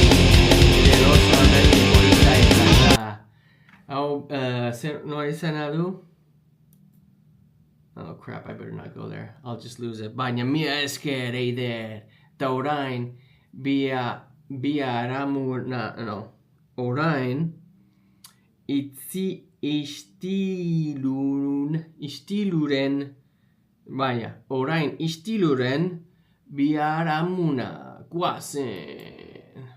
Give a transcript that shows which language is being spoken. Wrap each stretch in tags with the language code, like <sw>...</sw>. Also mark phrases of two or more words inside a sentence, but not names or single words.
<eu>Eroso alderdi polita izan da. Hau, zer noa izan du?</eu> <en>Oh crap, I better not go there. I'll just lose it.</en> <eu>Baina mila esker eider. Ta orain, orain, orain istiluren biharamuna guazen.</eu>